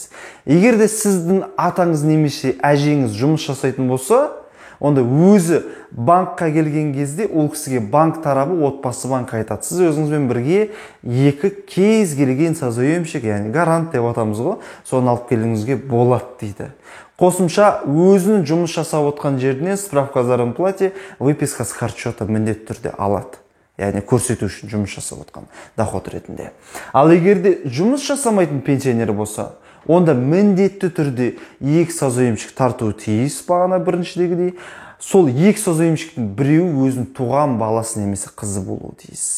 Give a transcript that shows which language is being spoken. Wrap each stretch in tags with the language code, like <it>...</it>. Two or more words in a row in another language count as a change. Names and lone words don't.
<kk>Егер де сіздің атаңыз немесе әжеңіз жұмыс жасайтын болса, онда өзі банкқа келген кезде ол кісіге банк тарабы отбасы банк айтады. Сіз өзіңізбен бірге екі кез келген созаемщик, яғни гарант деп атамыз ғой, соны алып келуіңізге болады дейді. Қосымша өзінің жұмыс жасап отқан жерінен</kk> <ru>справка о зарплате, выписка с харчета</ru> <kk>міндетті түрде алады. Яғни көрсету үшін жұмыс жасап отқан доход ретінде. Ал егер де жұмыс жасамайтын пенсионер болса, онда міндетті түрде екі созаемщик тартуы тиіс бағана біріншідегідей. Сол екі созаемщиктің біреуі өзінің туған баласы немесе қызы болуы тиіс.</kk>